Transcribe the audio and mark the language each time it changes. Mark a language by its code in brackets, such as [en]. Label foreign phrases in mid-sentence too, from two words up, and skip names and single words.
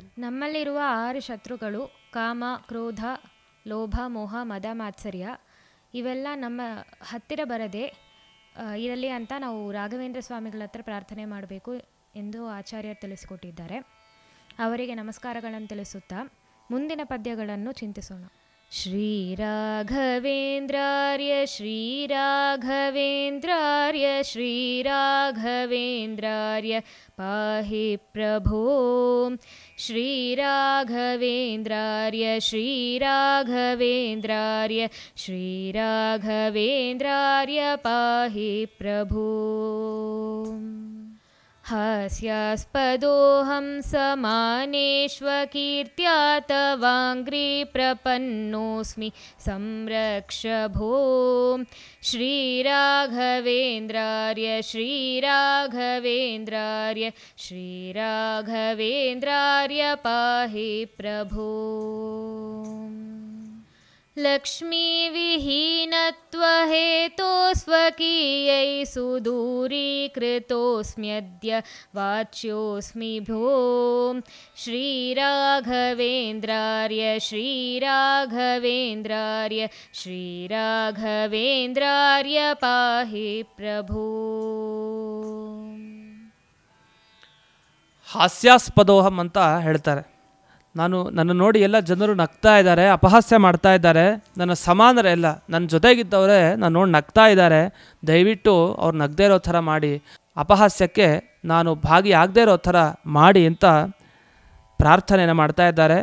[kn] ನಮ್ಮಲ್ಲಿರುವ 6 ಶತ್ರುಗಳು ಕಾಮ, ಕ್ರೋಧ, ಲೋಭ, ಮೋಹ, ಮದ, ಮಾತ್ಸರ್ಯ ಇವೆಲ್ಲ ನಮ್ಮ ಹತ್ತಿರ ಬರದೆ ಇರಲಿ ಅಂತ ನಾವು ರಾಘವೇಂದ್ರ ಸ್ವಾಮಿಗಳ ಹತ್ರ ಪ್ರಾರ್ಥನೆ ಮಾಡಬೇಕು ಎಂದು ಆಚಾರ್ಯರು ತಿಳಿಸಿಕೊಟ್ಟಿದ್ದಾರೆ. ಅವರಿಗೆ ನಮಸ್ಕಾರಗಳನ್ನು ತಿಳಿಸುತ್ತಾ ಮುಂದಿನ ಪದ್ಯಗಳನ್ನು ಚಿಂತಿಸೋಣ. [sa] ಶ್ರೀರಾಘವೇಂದ್ರಾರ್ಯ ಶ್ರೀರಾಘವೇಂದ್ರಾರ್ಯ ಶ್ರೀರಾಘವೇಂದ್ರಾರ್ಯ ಪಾಹಿ ಪ್ರಭೋ. ಶ್ರೀರಾಘವೇಂದ್ರಾರ್ಯ ಶ್ರೀರಾಘವೇಂದ್ರಾರ್ಯ ಶ್ರೀರಾಘವೇಂದ್ರಾರ್ಯ ಪಾಹಿ ಪ್ರಭೋ. ಹಾಸ್ಯಾಸ್ಪದೋಹಂ ಸಮಾನೇಶ್ವಕೀರ್ತ್ಯಾ ತವಾಂಗ್ರಿ ಪ್ರಪನ್ನೋಸ್ಮಿ ಸಂರಕ್ಷ ಭೋ. ಶ್ರೀರಾಘವೇಂದ್ರಾರ್ಯ ಶ್ರೀರಾಘವೇಂದ್ರಾರ್ಯ ಶ್ರೀರಾಘವೇಂದ್ರಾರ್ಯ ಪಾಹಿ ಪ್ರಭೋ. ಲಕ್ಷ್ಮೀವಿಹೀನತ್ವಹೇತೋ ಸ್ವಕೀಯೈ ಸುದೂರೀಕೃತೋಸ್ಮ್ಯದ್ಯ ವಾಚ್ಯೋಸ್ಮಿ ಭೋ. ಶ್ರೀರಾಘವೇಂದ್ರಾರ್ಯ ಶ್ರೀರಾಘವೇಂದ್ರಾರ್ಯ ಶ್ರೀರಾಘವೇಂದ್ರಾರ್ಯ ಪಾಹಿ ಪ್ರಭೋ. [kn] ಹಾಸ್ಯಾಸ್ಪದೋಹಂ ಅಂತ ಹೇಳ್ತಾರೆ. ನನ್ನ ನೋಡಿ ಎಲ್ಲ ಜನರು ನಗ್ತಾ ಇದ್ದಾರೆ, ಅಪಹಾಸ್ಯ ಮಾಡ್ತಾ ಇದ್ದಾರೆ, ನನ್ನ ಸಮಾನರೇ ಎಲ್ಲ ನನ್ನ ಜೊತೆಗಿದ್ದವರೇ ನಾನು ನೋಡಿ ನಗ್ತಾ ಇದ್ದಾರೆ, ದಯವಿಟ್ಟು ಅವ್ರು ನಗದೇ ಇರೋ ಥರ ಮಾಡಿ, ಅಪಹಾಸ್ಯಕ್ಕೆ ನಾನು ಭಾಗಿಯಾಗದೇ ಇರೋ ಥರ ಮಾಡಿ ಅಂತ ಪ್ರಾರ್ಥನೆಯನ್ನು ಮಾಡ್ತಾ ಇದ್ದಾರೆ.